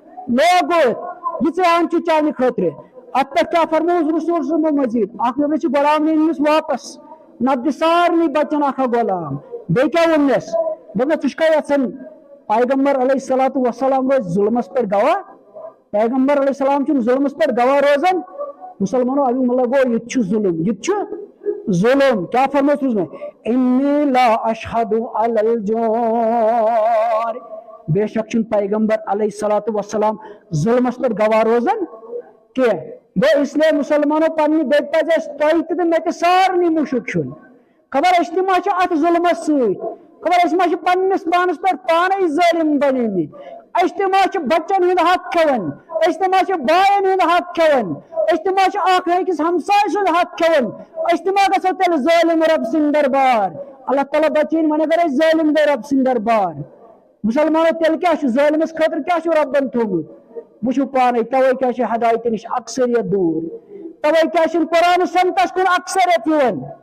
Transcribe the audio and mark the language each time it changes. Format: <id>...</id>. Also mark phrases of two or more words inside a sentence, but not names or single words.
<ks>لوگُتھ یہِ ژٕ اَن چھُ چانہِ خٲطرٕ اتھ پٮ۪ٹھ کیٛاہ فرمووُس رسول صٲبن مزیٖد اکھ نمبر چھُ غلام نِنۍ أمِس واپس نتہٕ دِ سارنٕے بچن اکھ غلام بیٚیہِ کیٛاہ ووٚننس دوٚپنس ژٕ چھُکھا یژھان پیغمبر</ks> <ar>علیہ الصلوۃ والسلام</ar> <ks>روزِ ظُلمس پٮ۪ٹھ گواہ پیغمبر</ks> <ar>علیہ السلام</ar> <ks>چھُنہٕ ظُلمس پٮ۪ٹھ گواہ روزان مسلمانوں امیُک مطلب گوٚو یہِ تہِ چھُ ظُلم یہِ تہِ چھُ ظُلم کیٛاہ فرمووُس روٗزمُت</ks> <ar>اِنِّی لا اشہدُ علی</ar> <ks>الجور بے شک چھُنہٕ پیغمبر</ks> <ar>علیہ الصلوۃ والسلام</ar> <ks>ظُلمس پٮ۪ٹھ گواہ روزان کینٛہہ گوٚو</ks> <ur>اس لیے</ur> <ks>مسلمانوں پننہِ بیٚکہِ پزِ اَسہِ تۄہہِ تہِ تہٕ مےٚ تہِ سارنٕے مُشُک چھُن خبر أسۍ تہِ ما چھِ اتھ ظُلمس سۭتۍ خبر أسۍ ما چھِ پننِس پانس پٮ۪ٹھ پانے ظٲلم بنیمٕتۍ أسۍ تہِ ما چھِ بچن ہُنٛد حق کھٮ۪وان أسۍ تہِ ما چھِ باین ہُنٛد حق کھٮ۪وان أسۍ تہِ ما چھِ اکھ أکِس ہمساے سُنٛد حق کھٮ۪وان أسۍ تہِ ما گژھو تیٚلہِ ظٲلم رۄب سٕنٛدِ دربار اللہ تعالیٰ بچٲیِن وۄنۍ اگر أسۍ ظٲلم گٔے رۄب سٕنٛدِ دربار مسلمانو تیٚلہِ کیٛاہ چھُ ظٲلمس خٲطرٕ کیٛاہ چھُ رۄبن تھوٚومُت وٕچھِو پانے توے کیٛاہ چھِ ہدایتہِ نِش اکثریت دوٗر توے کیٛاہ چھُنہٕ قرآن سنتس کُن اکثریت یِوان</ks>